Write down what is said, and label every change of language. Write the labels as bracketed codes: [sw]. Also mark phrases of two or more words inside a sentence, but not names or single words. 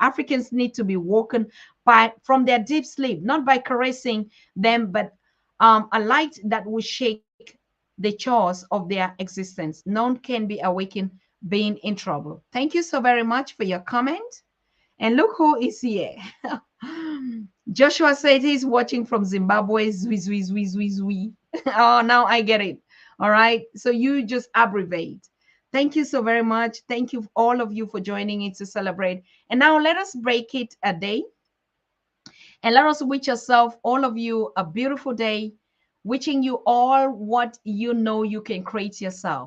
[en] Africans need to be woken from their deep sleep, not by caressing them, but a light that will shake the chores of their existence. None can be awakened being in trouble. Thank you so very much for your comment. And look who is here. Joshua said he's watching from Zimbabwe. Zwi, zwi, zwi, zwi, zwi. Oh, now I get it. All right. So you just abbreviate. Thank you so very much. Thank you, all of you, for joining in to celebrate. And now let us break it a day. And let us wish yourself, all of you, a beautiful day. Wishing you all what you know you can create yourself.